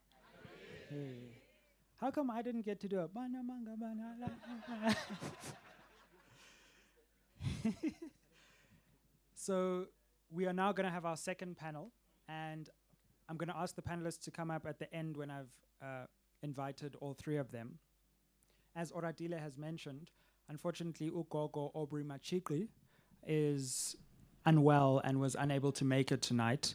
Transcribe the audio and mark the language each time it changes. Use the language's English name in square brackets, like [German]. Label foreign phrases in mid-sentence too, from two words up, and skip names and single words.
[English] How come I didn't get to do a bana manga bana la? So we are now going to have our second panel, and I'm going to ask the panelists to come up at the end when I've invited all three of them. As Oratile has mentioned, unfortunately, Ugogo Aubrey Machikri is unwell and was unable to make it tonight.